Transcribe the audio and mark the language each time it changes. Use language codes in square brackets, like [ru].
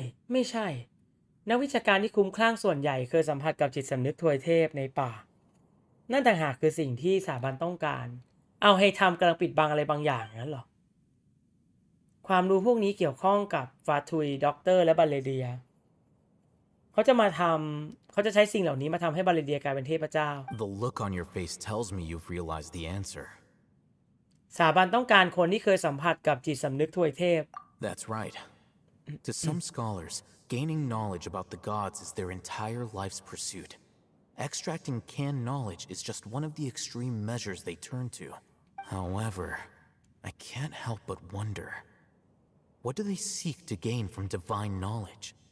[th] ไม่ใช่ นักวิชาการที่คลุ้มคลั่งส่วนใหญ่เคยสัมผัสกับจิตสำนึกทวยเทพในป่า นั่นต่างหากคือสิ่งที่สถาบันต้องการ เอาให้ทำกำลังปิดบังอะไรบางอย่างนั้นหรอ ความรู้พวกนี้เกี่ยวข้องกับฟาทุยด็อกเตอร์และบาเลเดียเขาจะใช้สิ่งเหล่านี้มาทำให้บาเลเดียกลายเป็นเทพเจ้า [en] The look on your face tells me you've realized the answer. [th] สถาบันต้องการคนที่เคยสัมผัสกับจิตสำนึกทวยเทพ [en] That's right. To some scholars, gaining knowledge about the gods is their entire life's pursuit. Extracting canned knowledge is just one of the extreme measures they turn to. However, I can't help but wonder, what do they seek to gain from divine knowledge?